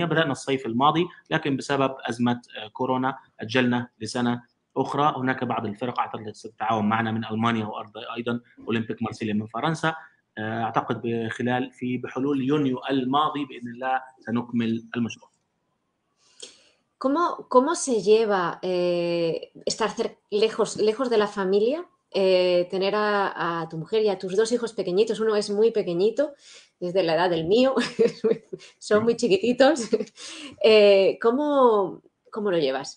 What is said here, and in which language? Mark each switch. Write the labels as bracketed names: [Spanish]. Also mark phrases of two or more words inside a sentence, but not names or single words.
[Arabic] بدانا الصيف الماضي، لكن بسبب ازمه كورونا اجلنا لسنه اخرى. هناك بعض الفرق اعتقد ستتعاون معنا من المانيا وايضا اولمبيك مارسيليا من فرنسا. اعتقد بحلول يونيو الماضي باذن الله سنكمل المشروع. [Spanish] ¿Cómo se lleva estar lejos de la familia, tener a tu mujer y a tus 2 hijos pequeñitos? Uno es muy pequeñito, desde la edad del mío, son muy chiquititos. ¿Cómo lo llevas?